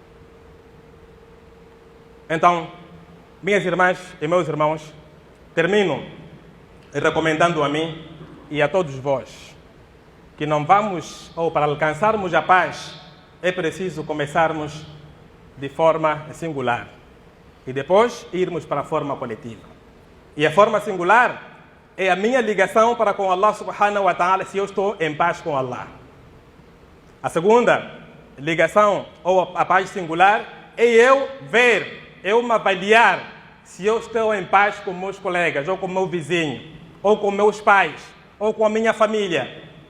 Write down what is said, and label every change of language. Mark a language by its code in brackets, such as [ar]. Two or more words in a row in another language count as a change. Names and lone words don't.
[pt] Então, minhas irmãs e meus irmãos, termino recomendando a mim e a todos vós que não vamos, ou para alcançarmos a paz, é preciso começarmos de forma singular e depois irmos para a forma coletiva. E a forma singular é a minha ligação para com Allah [ar] سبحانه وتعالى, [pt] se eu estou em paz com Allah. A segunda ligação, ou a paz singular, é eu me avaliar se eu estou em paz com meus colegas, ou com meu vizinho, ou com meus pais, ou com a minha família.